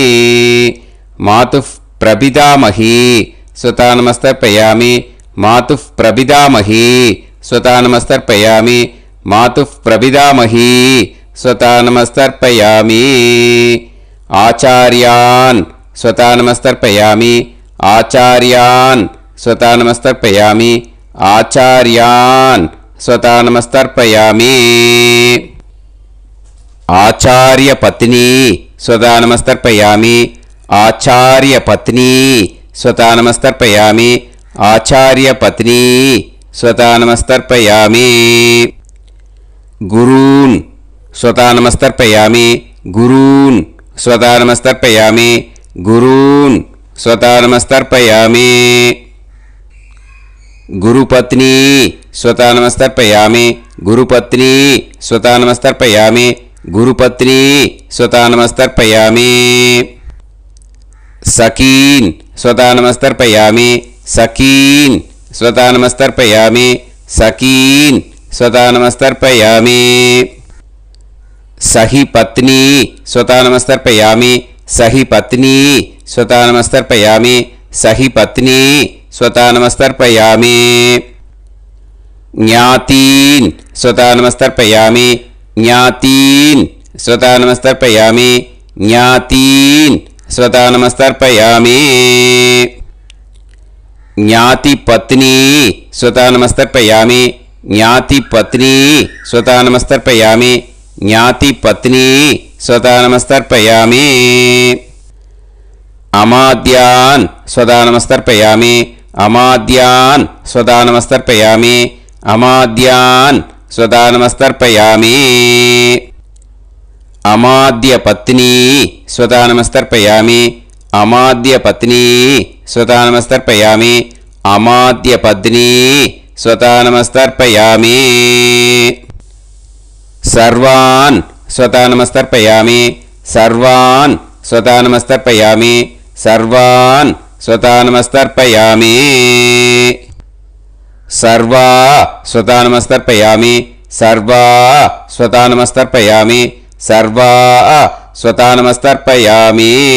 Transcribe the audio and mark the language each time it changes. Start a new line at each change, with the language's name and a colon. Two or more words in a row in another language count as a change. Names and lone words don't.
Sanskrit: मातुः प्रपितामहि स्वधा नमस्तर्पयामि, मातुः प्रपितामहि स्वधा नमस्तर्पयामि, मातुः प्रपितामहि स्वधा नमस्तर्पयामि. आचार्यान् स्वधा नमस्तर्पयामि, आचार्यान् स्वधा नमस्तर्पयामि, आचार्यान् स्वधा नमस्तर्पयामि. आचार्य पत्नी स्वधा नमस्तर्पयामि, आचार्य पत्नी स्वधा नमस्तर्पयामि, आचार्य पत्नी स्वधा नमस्तर्पयामि. गुरून् स्वधा नमस्तर्पयामि, गुरून् स्वधा नमस्तर्पयामि, गुरून् स्वधा नमस्तर्पयामि. गुरुपत्नी स्वधा नमस्तर्पयामि, गुरुपत्नी स्वधा नमस्तर्पयामि, गुरुपत्नी स्वधा नमस्तर्पयामि. सखीन् स्वधा नमस्तर्पयामि, सखीन् स्वधा नमस्तर्पयामि, सखीन् स्वधा नमस्तर्पयामि. सखि पत्नी स्वधा नमस्तर्पयामि, सखि पत्नी स्वधा नमस्तर्पयामि, सखि पत्नी स्वधा नमस्तर्पयामि. ज्ञातीन् स्वधा नमस्तर्पयामि, ज्ञातीन् स्वधा नमस्तर्पयामि, ज्ञातीन् स्वधा नमस्तर्पयामि. ज्ञाति पत्नी स्वधा नमस्तर्पयामि, ज्ञाति पत्नी स्वधा नमस्तर्पयामि, ज्ञाति पत्नी स्वधा नमस्तर्पयामि. अमात्यान् स्वधा नमस्तर्पयामि, अमात्यान् स्वधा नमस्तर्पयामि, अमात्यान् स्वधा नमस्तर्पयामि. अमात्य पत्नी स्वधा नमस्तर्पयामि, अमात्य पत्नी स्वधा नमस्तर्पयामि, अमात्य पत्नी स्वधा नमस्तर्पयामि. सर्वान् स्वधा नमस्तर्पयामि, सर्वान् स्वतानमस्तर्पयामि सर्वान् स्वतानमस्तर्पयामि सर्वा स्वतानमस्तर्पयामि सर्वा स्वतानमस्तर्पयामि सर्वा स्वतानमस्तर्पयामि